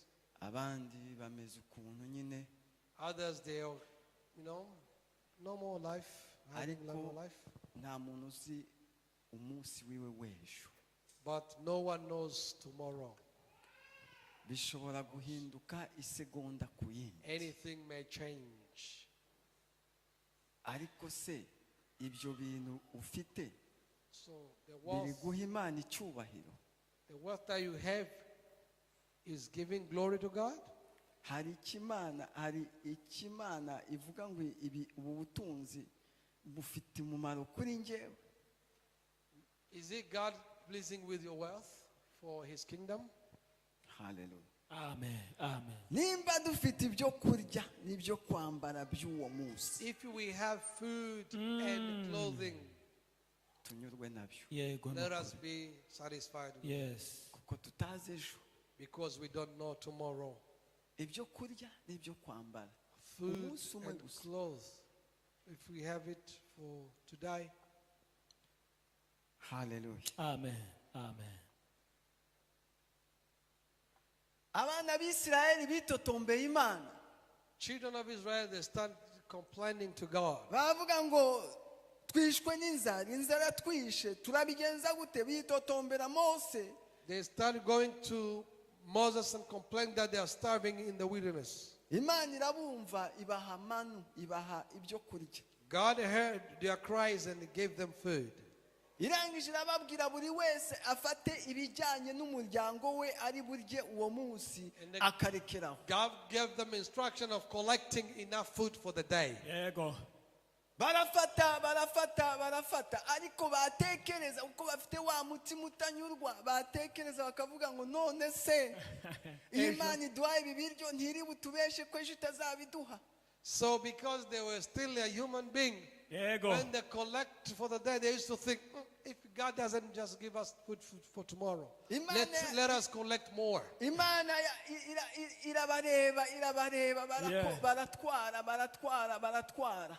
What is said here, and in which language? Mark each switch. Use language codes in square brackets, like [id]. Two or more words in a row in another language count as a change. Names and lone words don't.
[rw] abandi bameze ukuntu nyine. [en] Others, they are, normal life, having [rw] Ariko [en] normal life. [rw] nta muntu uzi umunsi wiwe w'ejo. [en] But no one knows tomorrow. [rw] bishobora guhinduka isegonda ku yindi. [en] Anything may change. [rw] ariko se ibyo bintu ufite [en] So the [rw] biri [en] wealth, [rw] guha Imana icyubahiro? [en] the wealth that you have is giving glory to God. [rw] hari ikimana ivuga ngo ubu butunzi bufite umumaro kuri njyewe? [en] Is it God pleasing with your wealth for His kingdom? [rw] haleluya. [en] Amen. Amen. [rw] Nimba dufite ibyo kurya n'ibyo kwambara by'uwo munsi, [en] If we have food and clothing, [rw] tunyurwe nabyo, Yego. [en] let us be satisfied with it, Yes. [rw] kuko tutazi ejo. [en] because we don't know tomorrow. [rw] Ibyo kurya n'ibyo kwambara [en] Food [rw] umunsi umwe [en] and [rw] gusa. [en] clothes, if we have it for today, [rw] Haleluya. [en] Amen. Amen. [rw] Abana b'Isirayeli bitotombeye Imana, [en] children of Israel, they start complaining to God. [rw] bavuga ngo twishwe n'inzara, inzara twishe, turabigenza gute? Bitotombera Mose. [en] They started going to Moses and complained that they are starving in the wilderness. [rw] Imana irabumva, ibaha manu, ibaha ibyo kurya. [en] God heard their cries and gave them food. [rw] Irangije irababwira buri wese afate ibijyanye n'umuryango we ari burye uwo munsi, [en] And the- [rw] akarekeraho. [en] God gave them instruction of collecting enough food for the day. [rw] Yego. Barafata ariko batekereza uko bafite wa mutima utanyurwa, batekereza bakavuga ngo none se iyo Imana iduhaye ibi biryo ntiri butubeshe ko ejo itazabiduha. [en] So because they were still a human being, [rw] Yego. [en] when they collect for the day, they used to think, if God doesn't just give us food for tomorrow, let us collect more. [rw] Imana irabareba [en] Yeah. [rw] baratwara.